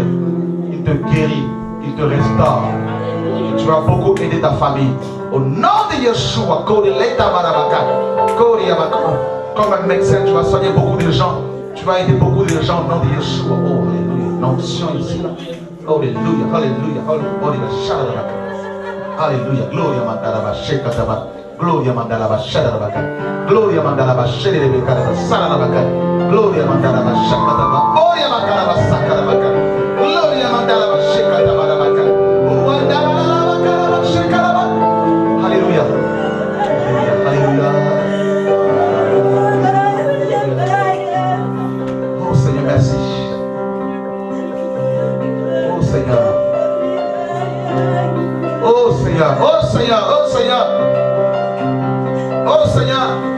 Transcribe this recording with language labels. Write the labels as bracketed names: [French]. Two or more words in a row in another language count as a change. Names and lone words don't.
[French] Il te guérit, il te restaure. Et tu vas beaucoup aider ta famille. Au nom de Yeshua, comme un médecin, tu vas soigner beaucoup de gens. Tu vas aider beaucoup de gens au nom de Yeshua. Oh, alléluia. L'onction ici, là. Alléluia. Alléluia. Gloria mandala shekataba. Gloria mandala shadabaka. Gloria mandala shedebeka sarabaka. Gloria mandala shakataba. Oya mandala sakarabaka. Gloria mandala shekataba baka. Wandala shekataba. Alléluia. Alléluia. Oh Seigneur, merci. Oh Seigneur. Oh Seigneur, oh Seigneur, oh Seigneur, oh Seigneur.